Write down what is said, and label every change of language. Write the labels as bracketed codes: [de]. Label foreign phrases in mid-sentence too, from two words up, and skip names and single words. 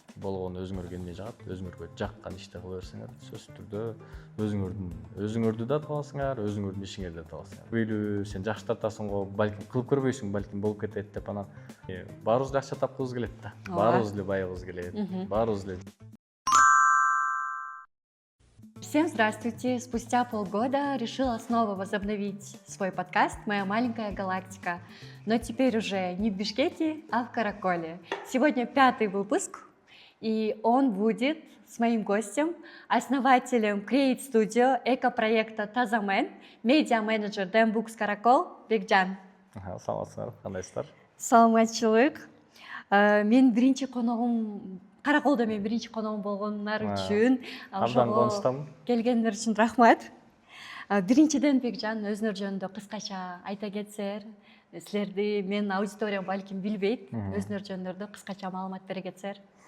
[ky] болгону өзүңөргө эмне жагат, өзүңөргө жаккан ишти кыла берсеңер, сөзсүз түрдө өзүңөрдү да табасыңар, өзүңөрдүн ишиңерди да табасыңар. Күбөлүү сен жакшы тартасың го, балким кылып көрбөйсүң, балким болуп кетет деп анан баарыбыз эле акча тапкыбыз келет да. Баарыбыз эле байыбыз келет, баарыбыз эле. [ru] Всем здравствуйте! Спустя полгода решила снова возобновить свой подкаст «Моя маленькая галактика». Но теперь уже не в Бишкеке, а в Караколе. Сегодня 5-й выпуск, и он будет с моим гостем, основателем Create Studio, эко-проекта Тазамен, медиа-менеджер Dembox Каракол Бекжан. [ky] Саламатсыздар, кандайсыздар? Саламатчылык. Мен биринчи коногум Караколдо мен биринчи коногум болгонуңар үчүн абдан кубанычтамын. Келгениңер үчүн рахмат. Биринчиден Бекжан өзүңөр жөнүндө кыскача айта кетсеңер, силерди менин аудиториям балким билбейт, өзүңөр жөнүндө кыскача маалымат бере кетсеңер.